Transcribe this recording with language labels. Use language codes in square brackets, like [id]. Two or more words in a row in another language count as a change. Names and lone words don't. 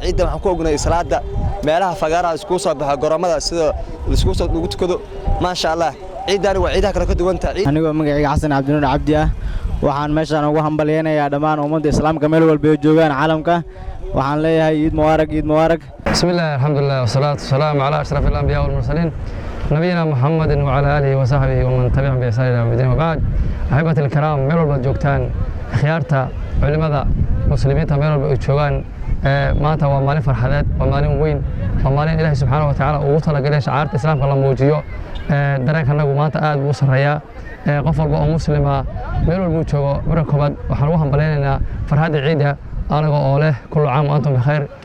[so] Ciidan waxaan ku ognahay salaada meelaha fagaaraha isku soo baxa garoomada sida isku soo ugu tukado. [ar] ما شاء الله. [so] Ciidan waa ciidaha kala ka duwan tahay. Anigoo magacayga Xasan Cabdinuur Cabdi ah, waxaan meeshaan ugu hambalyaynayaa dhammaan ummadda Islaamka meel walba ay joogaan caalamka. Waxaan leeyahay Ciid Mubaarak, Ciid Mubaarak. [ar] بسم الله، الحمد لله، والصلاة والسلام على أشرف الأنبياء والمرسلين، نبينا محمد وعلى آله وصحبه ومن تبعهم بإحسان إلى يوم الدين. وبعد، أحبتي الكرام، [so] meel walba joogtaan, akhyaarta, culimada, muslimiinta meel walba ay joogaan, ee, maanta waa maalin farxadeed, waa maalin weyn, waa maalin Ilaahay [ar] سبحانه وتعالى [so] ugu talagalay shacaarta Islaamka la muujiyo. Ee, dareenkanagu maanta aad buu u sarreeyaa. Ee, qof walba oo Muslim ah, meel walba uu joogo, marka koobaad waxaan ugu hambalyaynaynaa farxadda ciidda, anaga oo leh, [ar] "كل عام وأنتم بخير،